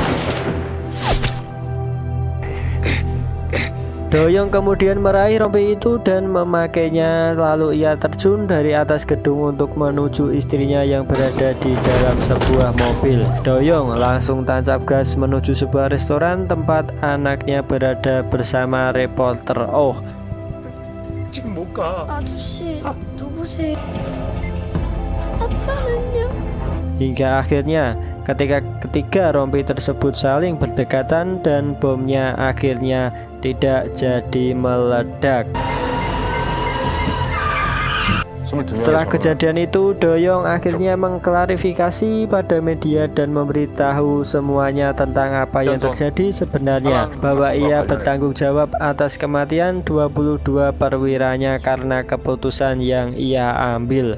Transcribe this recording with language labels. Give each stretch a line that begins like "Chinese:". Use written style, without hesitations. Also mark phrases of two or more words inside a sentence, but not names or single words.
Indonesian: Doyoung kemudian meraih rompi itu dan memakainya, lalu ia terjun dari atas gedung untuk menuju istrinya yang berada di dalam sebuah mobil. Doyoung langsung tancap gas menuju sebuah restoran tempat anaknya berada bersama reporter. Oh,
Korean: 지금 못 가. 아저씨, 누구세요? 아빠는요?
Indonesian: hingga akhirnya ketika ketiga rompi tersebut saling berdekatan dan bomnya akhirnya tidak jadi meledak. Setelah kejadian itu, Doyoung akhirnya mengklarifikasi pada media dan memberitahu semuanya tentang apa yang terjadi sebenarnya, bahwa ia bertanggung jawab atas kematian 22 perwiranya karena keputusan yang ia ambil.